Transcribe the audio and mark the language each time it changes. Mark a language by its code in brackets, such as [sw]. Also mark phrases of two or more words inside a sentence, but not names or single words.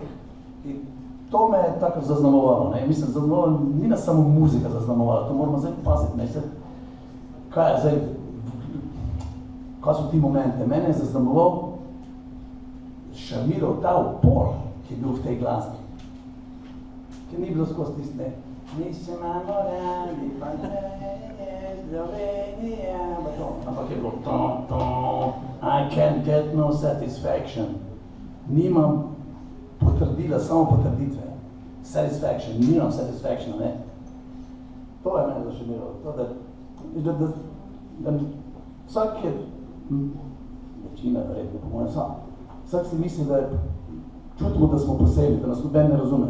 [sl] In to me je tako zaznamovalo, ne, mislim, zaznamovalo, ni nas samo muzika zaznamovala, to moramo zdaj paziti, ne, kaj je zdaj, kaj so ti momente, mene je zaznamoval, šarmiral ta upor, ki je bil v tej glasbi. Ker ni bilo skozi tisti, ne, mi se imamo radi, pa ne, Slovenija, ampak je bilo [en] I can't get no satisfaction. [sl] Nimam potrdila, samo potrditve. Satisfaction, nimam satisfaction, ne. To je mene zašarmiralo, to da vsak je, večina verjetno, po mojem sam, vsak si misli, da je čutimo, da smo posebni, da nas noben ne razume.